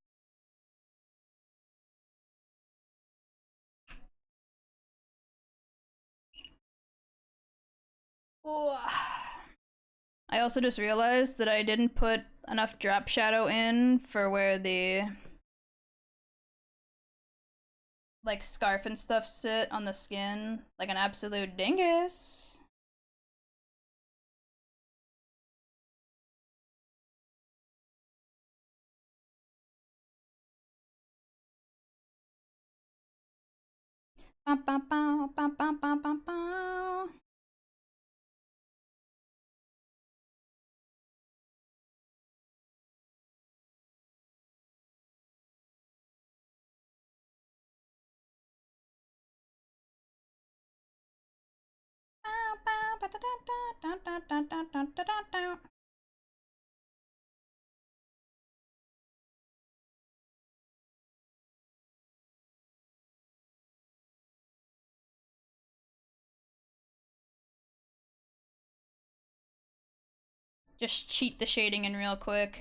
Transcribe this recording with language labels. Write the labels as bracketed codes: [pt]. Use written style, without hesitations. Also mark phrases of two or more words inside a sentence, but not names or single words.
[en] I also just realized that I didn't put enough drop shadow in for where the like scarf and stuff sit on the skin, like an absolute dingus. Bow, bow, bow, bow, bow, bow, bow, bow. Bow, bow, ba, da, da, da, da, da, da, da, da, da. Just cheat the shading in real quick.